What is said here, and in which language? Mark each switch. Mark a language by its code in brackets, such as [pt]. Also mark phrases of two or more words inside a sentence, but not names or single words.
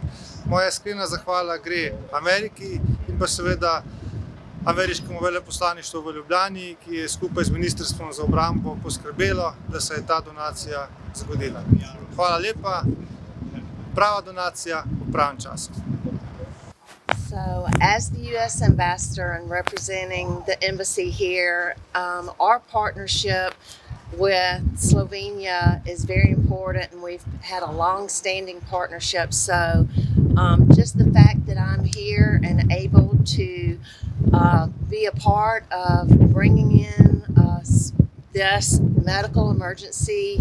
[sl] Moja iskrena zahvala gre Ameriki in pa seveda ameriškemu veleposlaništvu v Ljubljani, ki je skupaj z Ministrstvom za obrambo poskrbelo, da se je ta donacija zgodila. Hvala lepa, prava donacija v pravem času. [en] So, as the U.S. ambassador and representing the embassy here, our partnership with Slovenia is very important, and we've had a long-standing partnership. So, just the fact that I'm here and able to be a part of bringing in this medical emergency